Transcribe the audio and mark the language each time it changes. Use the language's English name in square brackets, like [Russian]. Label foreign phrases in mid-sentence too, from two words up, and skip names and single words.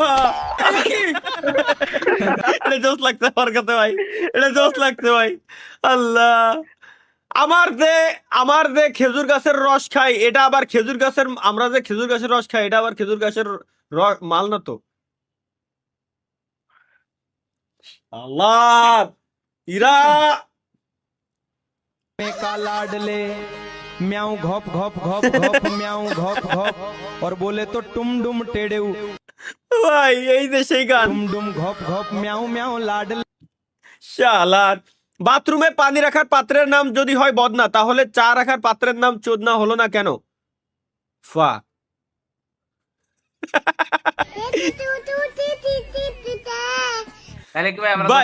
[Bangla] এটা জোস লাগছে আমার কাছে ভাই, এটা জোস লাগছে ভাই। আল্লাহ, আমার যে খেজুর গাছের রস খাই, এটা আবার খেজুর গাছের, আমরা যে খেজুর গাছের রস খাই, এটা আবার খেজুর গাছের মাল না তো। আল্লাহ, ইরা [Hindi] का लाडले म्याऊ घोप घोप घोप घोप म्याऊ घोप घोप और बोले तो टुम डुम टेढ़े [Bangla] ভাই, এই যে সেই গান। [Hindi] टुम डुम घोप घोप म्याऊ म्याऊ लाडले। [Bangla] শালার, বাথরুমে পানি রাখার পাত্রের নাম যদি হয় বদনা, তাহলে চা রাখার পাত্রের নাম চোদনা হলো না কেন? ফা তাহলে কি ভাই আমরা ভাই।